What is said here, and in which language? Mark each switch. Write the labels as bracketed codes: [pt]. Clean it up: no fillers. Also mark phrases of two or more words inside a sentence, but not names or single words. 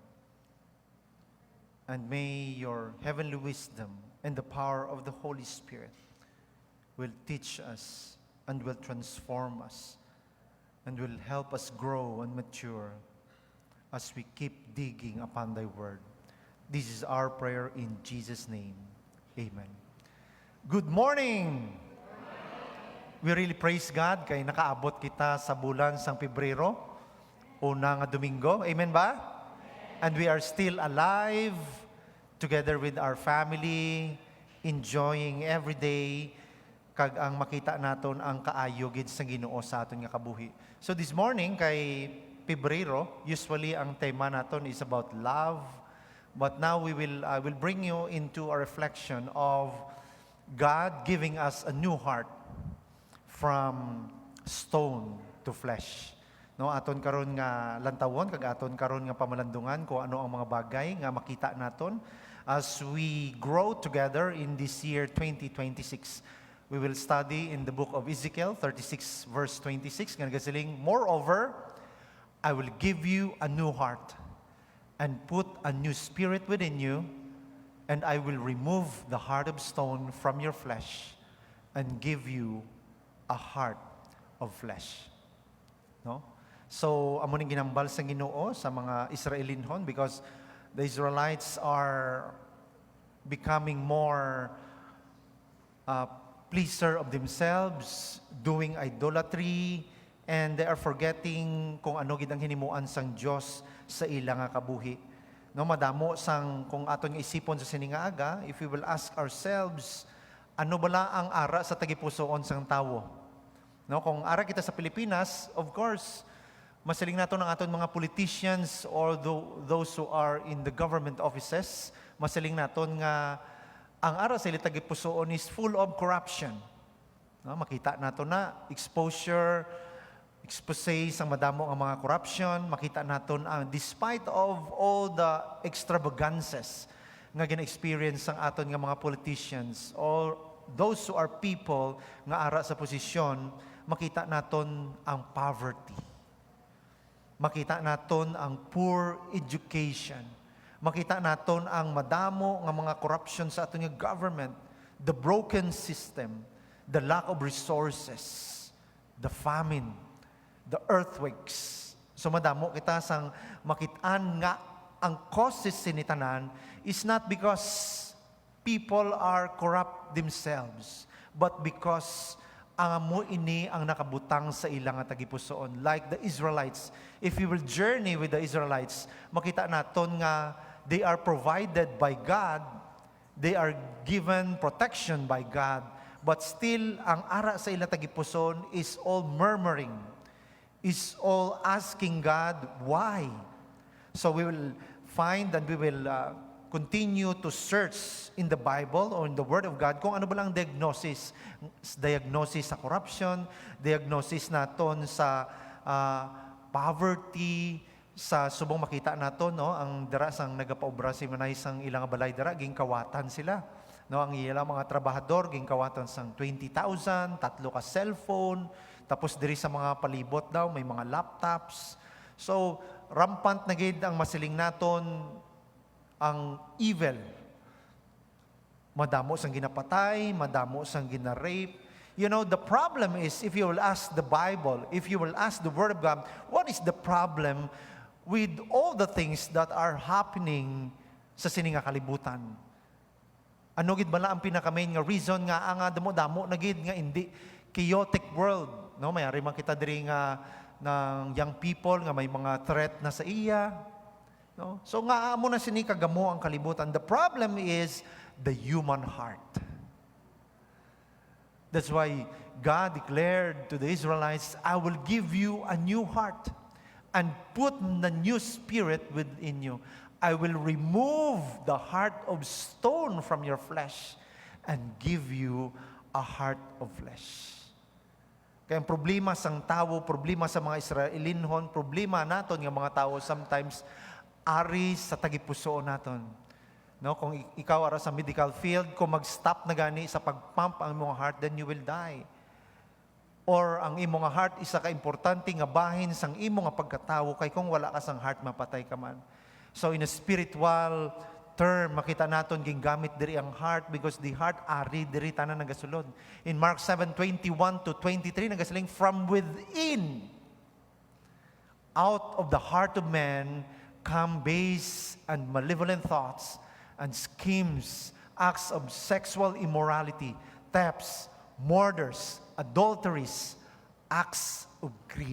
[en] And may your heavenly wisdom and the power of the Holy Spirit will teach us and will transform us and will help us grow and mature as we keep digging upon thy word. This is our prayer in Jesus' name. Amen. Good morning! We really praise God [hil] kay nakaabot kita sa bulan sang Pebrero, una nga Domingo. Amen ba? [en] And we are still alive together with our family, enjoying every day [hil] kag ang makita naton ang kaayo gid sa Ginoo sa aton nga kabuhi. [en] So this morning [hil] kay Pebrero, [en] usually [hil] ang tema naton [en] is about love, but now I will bring you into a reflection of God giving us a new heart from stone to flesh. [hil] No, aton karon nga lantawon kag aton karon nga pamalandungan ko ano ang mga bagay nga makita naton [en] as we grow together in this year 2026. We will study in the book of Ezekiel 36 verse 26 [hil] nga nagasiling, [en] moreover, I will give you a new heart and put a new spirit within you, and I will remove the heart of stone from your flesh and give you a heart of flesh. No? So, [hil] amo ning ginambal sa Ginoo sa mga Israelinhon [en] because the Israelites are becoming more pleaser of themselves, doing idolatry, and they are forgetting [hil] kung ano gid ang hinimuan sang Dios sa ila nga kabuhi. No, madamo sang kung aton nga isipon sa sininga aga, [en] if we will ask ourselves, [hil] ano bala ang ara sa tagipusoon sang tawo? No, kung ara kita sa Pilipinas, [en] of course, [hil] masiling nato ng aton mga politicians [en] or those who are in the government offices, [hil] masiling naton nga ang ara sa ilang tagipusoon [en] is full of corruption. [hil] No, makita nato na expose sang madamo ang mga corruption, makita naton ang [en] despite of all the extravagances [hil] nga gina-experience ang aton nga mga politicians [en] or those who are people [hil] nga ara sa posisyon, makita naton ang poverty. Makita naton ang poor education. Makita naton ang madamo nga mga corruption sa aton nga government, [en] the broken system, the lack of resources, the famine, the earthquakes. [hil] So madamo kita sang makitaan nga ang causes sinitanan [en] is not because people are corrupt themselves, but because [hil] ang amo ini ang nakabutang sa ilang nga tagipusoon. [en] Like the Israelites, if we will journey with the Israelites, [hil] makita naton nga [en] they are provided by God, they are given protection by God, but still [hil] ang ara sa ilang tagipusoon [en] is all murmuring, is all asking God, why? [hil] So we will find and we will continue to search in the Bible or in the Word of God kung ano ba lang diagnosis sa corruption, diagnosis naton sa poverty, sa subong makita naton, no, ang dara sang nagapaobra si manay sang ilang balay dara gingkawatan sila. No, ang ilang mga trabahador gingkawatan sang 20,000, 3 ka cellphone, tapos diri sa mga palibot daw may mga laptops. So rampant na gid ang masiling naton ang evil. Madamo sang ginapatay, madamo sang ginarape. [en] You know, the problem is, if you will ask the Bible, if you will ask the Word of God, what is the problem with all the things that are happening [hil] sa sininga kalibutan? Ano gid bala ang pinaka-main nga reason nga ang damo-damo na gid nga hindi [en] chaotic world, [hil] no? Mayari man kita diri nga ng [en] young people [hil] nga may mga threat na sa iya, no? So nga amo na sini kagamo ang kalibutan. [en] The problem is the human heart. That's why God declared to the Israelites, I will give you a new heart and put the new spirit within you. I will remove the heart of stone from your flesh and give you a heart of flesh. [hil] Kaya ang problema sang tao, problema sa mga Israelinhon, problema naton nga mga tao sometimes ari sa tagipusoon naton. No, kung ikaw ara sa [en] medical field, [hil] kung mag-stop na gani sa pagpump ang imong heart, [en] then you will die. [hil] Or ang imong heart isa ka importante nga bahin sang imong nga pagkatawo kay kung wala ka sang heart mapatay ka man. [en] So in a spiritual term, [hil] makita naton gingamit diri ang heart [en] because the heart [hil] ari diri tanan nagasulod. [en] In Mark 7:21 to 23 nagasaling, from within, out of the heart of man come base and malevolent thoughts and schemes, acts of sexual immorality, thefts, murders, adulteries, acts of greed.